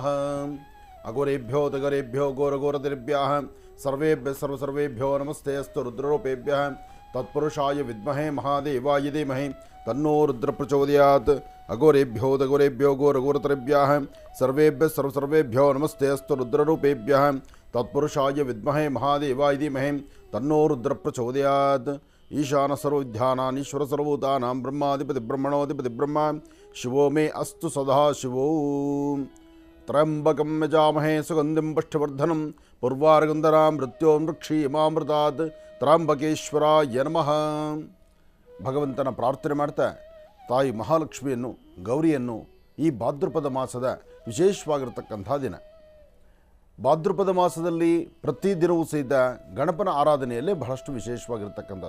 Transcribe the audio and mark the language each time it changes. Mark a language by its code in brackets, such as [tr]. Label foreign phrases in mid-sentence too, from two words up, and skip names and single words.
[sa] ಅಘೋರೇಭ್ಯೋ ತಗರೇಭ್ಯೋ ಘೋರಘೋರದಿಭ್ಯಃ ಸರ್ವೇಭ್ಯ ಸರ್ವಸರ್ವೇಭ್ಯೋ ನಮಸ್ತೆ ಅಸ್ತು ರುದ್ರರೂಪೇಭ್ಯಃ ತತ್ಪುರುಷಾಯ ವಿದ್ಮಹೇ ಮಹಾದೇವಾಯ ಧೀಮಹಿ ತನ್ನೋ ರುದ್ರ ಪ್ರಚೋದಯಾತ್. ಅಘೋರೇಭ್ಯೋ ತಘೋರೇಭ್ಯೋ ಘೋರಘೋರತರೇಭ್ಯಃ ಸರ್ವೇಭ್ಯ ಸರ್ವಸರ್ವೇಭ್ಯೋ ನಮಸ್ತೆ ಅಸ್ತು ರುದ್ರರೂಪೇಭ್ಯಃ ತತ್ಪುರುಷಾಯ ವಿದ್ಮಹೇ ಮಹಾದೇವಾಯ ಧೀಮಹಿ ತನ್ನೋ ರುದ್ರ ಪ್ರಚೋದಯಾತ್. ಈಶಾನ ಸರ್ವವಿದ್ಯಾನಾನೀಶ್ವರ ಸರ್ವಭೂತಾನಾಂ ಬ್ರಹ್ಮಾಧಿಪತಿ ಬ್ರಹ್ಮಣೋಧಿಪತಿ ಬ್ರಹ್ಮ ಶಿವೋ ಮೇ ಅಸ್ತು ಸದಾ ಶಿವೋ. ತ್ರಯಂಬಕಂ ಯಜಾಮಹೇ ಸುಗಂಧಿಂ ಪುಷ್ಟಿವರ್ಧನಂ ಪೂರ್ವಾರ್ಗಂಧರಾಂ ಮೃತ್ಯೋರ್ಮೃಕ್ಷೀಯಮಾಮೃತಾತ್. ತ್ರ್ಯಂಬಕೇಶ್ವರಾಯ ನಮಃ. [kn] ಭಗವಂತನ ಪ್ರಾರ್ಥನೆ ಮಾಡ್ತಾ ತಾಯಿ ಮಹಾಲಕ್ಷ್ಮಿಯನ್ನು, ಗೌರಿಯನ್ನು ಈ ಭಾದ್ರಪದ ಮಾಸದ ವಿಶೇಷವಾಗಿರತಕ್ಕಂಥ ದಿನ. ಭಾದ್ರಪದ ಮಾಸದಲ್ಲಿ ಪ್ರತಿದಿನವೂ ಸಹಿತ ಗಣಪನ ಆರಾಧನೆಯಲ್ಲೇ ಬಹಳಷ್ಟು ವಿಶೇಷವಾಗಿರ್ತಕ್ಕಂಥದ್ದು.